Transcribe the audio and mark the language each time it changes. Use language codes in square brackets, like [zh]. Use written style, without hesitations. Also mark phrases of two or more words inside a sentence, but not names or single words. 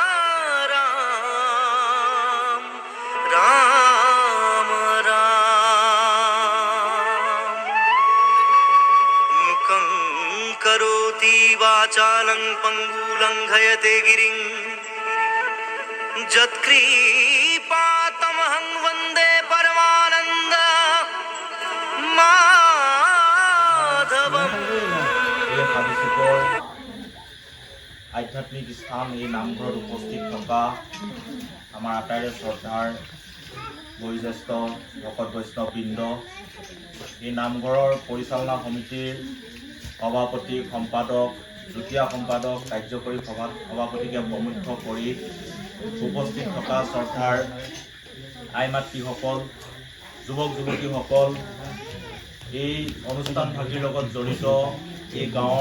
[sa] राम राम राम मुखं करोति वाचालं पङ्गुलङ्घयते गिरिं यत्कृपातमहं वन्दे परमानन्द माधवम् [as] আধ্যাত্মিক স্থান এই নামঘৰত উপস্থিত থকা আমাৰ আটাইৰে শ্ৰদ্ধাৰ বয়োজ্যেষ্ঠ ভকত বৈষ্ণৱবৃন্দ এই নামঘৰৰ পৰিচালনা সমিতিৰ সভাপতি সম্পাদক যুটীয়া সম্পাদক কাৰ্যকৰী সভাপতিকে প্ৰমুখ্য কৰি উপস্থিত থকা শ্ৰদ্ধাৰ আই মাতৃসকল যুৱক যুৱতীসকল এই অনুষ্ঠানভাগীৰ লগত জড়িত এই গাঁৱৰ